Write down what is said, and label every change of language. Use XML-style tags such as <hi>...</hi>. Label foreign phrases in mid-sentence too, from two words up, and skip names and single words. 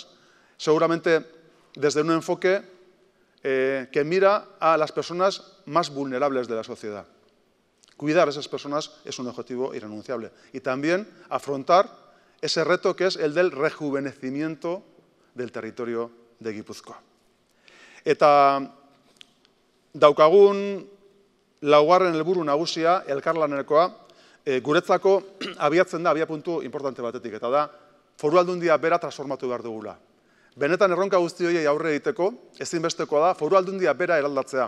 <es>Seguramente desde un enfoque que mira a las personas más vulnerables de la sociedad. Cuidar a esas personas es un objetivo irrenunciable. Y también afrontar ese reto que es el del rejuvenecimiento del territorio de Gipuzkoa.</es> <eu>Eta daukagun laugarren helburu nagusia, elkarlanekoa, guretzako abiatzen da abiapuntu importante batetik, eta da foru aldundia bera transformatu behar dugula. Benetan erronka guzti horiei aurre egiteko, ezinbestekoa da foru aldundia bera eraldatzea.</eu>